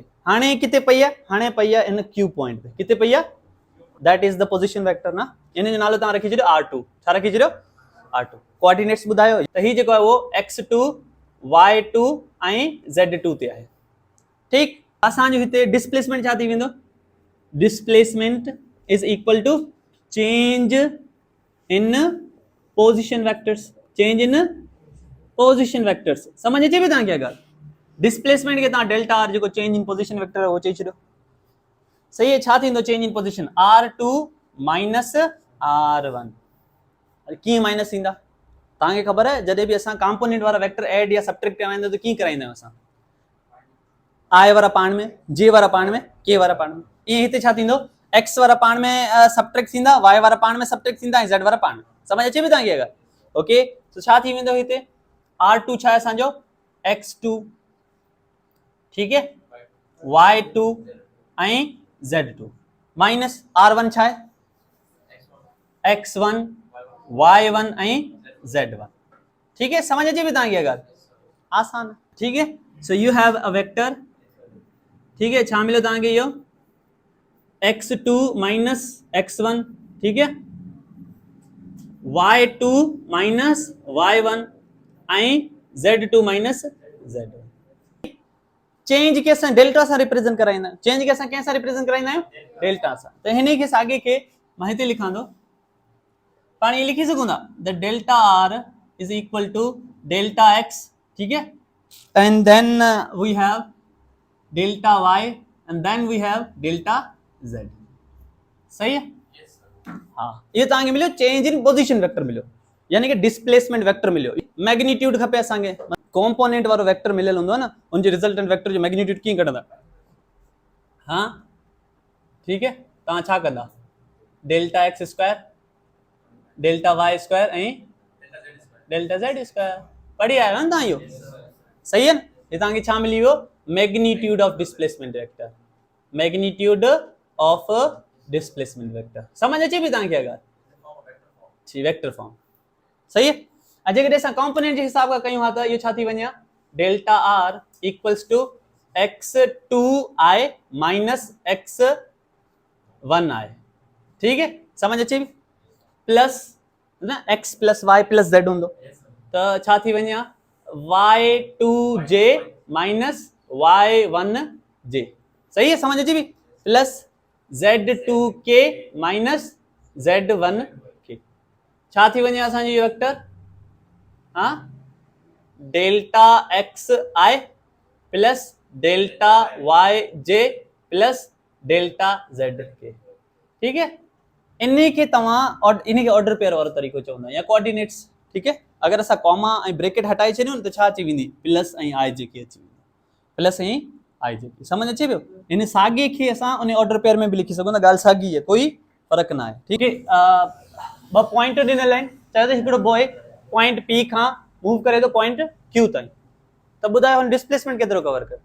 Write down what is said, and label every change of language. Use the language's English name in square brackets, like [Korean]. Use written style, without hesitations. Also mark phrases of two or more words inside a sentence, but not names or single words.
[Sindhi] हाने किते पई है, हाने पई है [English] in q point [Sindhi] पे, किते पई है, [English] that is the position vector [Sindhi] ना। इन जो नालो ता रखी छडियो r2। छा रखी छडियो r2। कोऑर्डिनेट्स बुधायो त ही जेको है वो x2 y2 ऐं z2 ते आहे। ठीक, असां जो हिते डिस्प्लेसमेंट छा थी वेंदो, [English] displacement is equal to change in position vectors, change in position vectors, चेंज इन पोजीशन वेक्टर्स। [Sindhi] समझ अचे भी तांखे अगर डिस्प्लेसमेंट के ता डेल्टा आर जो [English] change in position vector [Sindhi] है वो चई छडियो। सही है, छा थींदो [English] change in position r2 minus r1. [Sindhi] की माइनस थींदा तांखे खबर है, जदे भी असां कंपोनेंट वाला वेक्टर ऐड या सब्ट्रैक्ट कराइंदा तो की कराइंदा असां i वाला पाण में, j वाला पाण में, k वाला पाण में। ये हिते छा थींदो x वाला पाण में सब्ट्रैक्ट थींदा, y वाला पाण में सब्ट्रैक्ट थींदा, z वाला पाण में। समझ अचे भी तांखे अगर ओके। तो छा थी वेंदो हिते r2 छा है असांजो x2, [Hindi] ठीक है, [Sindhi] y2 ऐं [English] z2 minus r1 [Sindhi] छा है x1 y1 ऐं z1। [Hindi] ठीक है, [Sindhi] समझ अचे भी तांखे अगर आसान, [Hindi] ठीक है। [English] so you have a vector, [Hindi] ठीक है, [Sindhi] छा मिलो तांखे यो [English] x2 minus x1, [Hindi] ठीक है, [English] y2 minus y1 [Sindhi] ऐं [English] z2 minus z1. [Sindhi] चेंज के असां डेल्टा सां रिप्रेजेंट कराइंदा, चेंज के असां कैसा रिप्रेजेंट कराइंदा आहियूं, डेल्टा सां। त हिने के सागे के मां हिते लिखां थो, पाण ये लिखी सघूं था [English] the delta R is equal to delta x, [Hindi] ठीक है, [English] and then we have delta y and then we have delta z. [Hindi] सही है, [Sindhi] हाँ, ये तांखे मिलो [English] change in position vector [Sindhi] मिलो, यानी कि [English] displacement vector [Sindhi] मिलो। मैग्नीट्यूड खपे असांखे, कंपोनेंट वारो वेक्टर मिलियल हूंदो है ना, उन जे [English] resultant vector [Sindhi] जो मैग्नीट्यूड कीअं कढंदा, [Hindi] हाँ, ठीक है, [Sindhi] तव्हां छा कंदा [English] delta x square delta y square [Sindhi] ऐं [English] delta z square. [Sindhi] पढ़ी आयो न तव्हां इहो, [Hindi] सही है [Sindhi] न। ये तव्हांखे छा मिली वियो [English] magnitude of displacement vector, magnitude of displacement vector. [Sindhi] समझ अचे भी तव्हांखे अगर जी [English] vector form, [Hindi] सही है। [Sindhi] अॼु कॾहिं असां कंपोनेंट जे हिसाब खां कयूं हा त इहो छा थी वञे [English] delta R equals to x2i minus x1i, [Hindi] ठीक है, [Sindhi] समझ अचे भी, प्लस ना [English] x plus y plus z [Sindhi] हूंदो त छा थी वञे [English] y2j minus y1j. [Hindi] सही है, [Sindhi] समझ अचे भी, [English] plus z2k minus z1k. [Sindhi] छा थी वञे असांजो इहो वेक्टर, हाँ, [English] delta x i plus delta y j plus delta z k, [Hindi] ठीक है। [Sindhi] इन्हीं के तव्हां और इन्हीं के [English] order pair [Sindhi] वारो तरीको चवंदा या कोऑर्डिनेट्स, [Hindi] ठीक है। [Sindhi] अगर असां कॉमा ऐं ब्रैकेट हटाए छॾियूं न त छा अची वेंदी प्लस ऐं आई जे के अची वेंदी, प्लस ऐं आई जे के। समझ अचे पियो, इन साॻे खे असां उन [English] order pair [Sindhi] में भी लिखी सघूं था, ॻाल्हि साॻी आहे, कोई फर्क़ु न आहे, [Hindi] ठीक है। [Sindhi] ॿ पॉइंट ॾिनल आहिनि, चयो त हिकिड़ो बॉय पॉइंट पी खां मूव करे तो पॉइंट क्यू ताईं, त ॿुधायो हुन डिस्प्लेसमेंट केतिरो कवर करे।